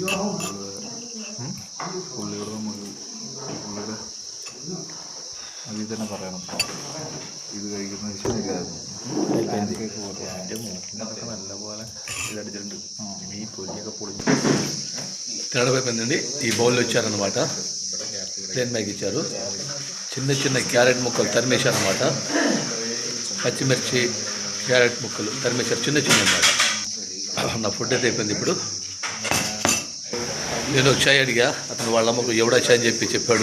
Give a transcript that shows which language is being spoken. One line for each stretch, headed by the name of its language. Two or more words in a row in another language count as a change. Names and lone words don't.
Malayalam: പുള്ളിയുടെ അതിൽ തന്നെ പറയണം, ഇത് കഴിക്കുന്നത് ശരിയായിരുന്നു. എൻ്റെ മൂക്കിനൊക്കെ നല്ലപോലെ ഇതടിച്ചിട്ടുണ്ട്. ഈ തൊലിയൊക്കെ പൊളിഞ്ഞു
Telugu: తినడమైపోయిందండి. ఈ బౌల్లో ఇచ్చారనమాట, ప్లేన్ మ్యాగీ ఇచ్చారు. చిన్న చిన్న క్యారెట్ ముక్కలు తరిమేశారనమాట. పచ్చిమిర్చి క్యారెట్ ముక్కలు తరిమేశారు, చిన్న చిన్న అనమాట. నా ఫుడ్ అయితే అయిపోయింది. ఇప్పుడు నేను చాయ్ అడిగా, అతను వాళ్ళ అమ్మకు ఎవడా చాయ్ అని చెప్పాడు.